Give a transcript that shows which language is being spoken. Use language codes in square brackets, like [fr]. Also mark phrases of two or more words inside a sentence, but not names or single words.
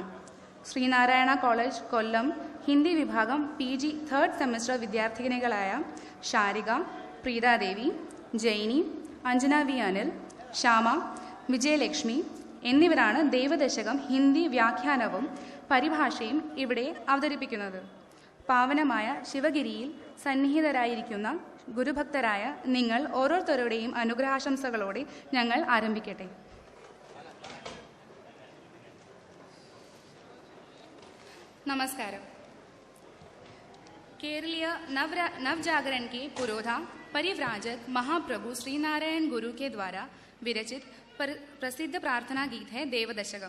[ml] ശ്രീനാരായണ കോളേജ് കൊല്ലം ഹിന്ദി വിഭാഗം [en] PG 3rd semester [ml] വിദ്യാർത്ഥിനികളായ ഷാരിക, പ്രീതാദേവി, ജൈനി, അഞ്ജന V അനിൽ, ശ്യാമ, വിജയലക്ഷ്മി എന്നിവരാണ് ദൈവദശകം ഹിന്ദി വ്യാഖ്യാനവും പരിഭാഷയും ഇവിടെ അവതരിപ്പിക്കുന്നത്. പാവനമായ ശിവഗിരിയിൽ സന്നിഹിതരായിരിക്കുന്ന ഗുരുഭക്തരായ നിങ്ങൾ ഓരോരുത്തരുടെയും അനുഗ്രഹാശംസകളോടെ ഞങ്ങൾ ആരംഭിക്കട്ടെ. [hi] नमस्कार. केरलीय नवजागरण के पुरोधा परिव्राजक महाप्रभु श्रीनारायण गुरु के द्वारा विरचित प्रसिद्ध प्रार्थना गीत है देवदशकम.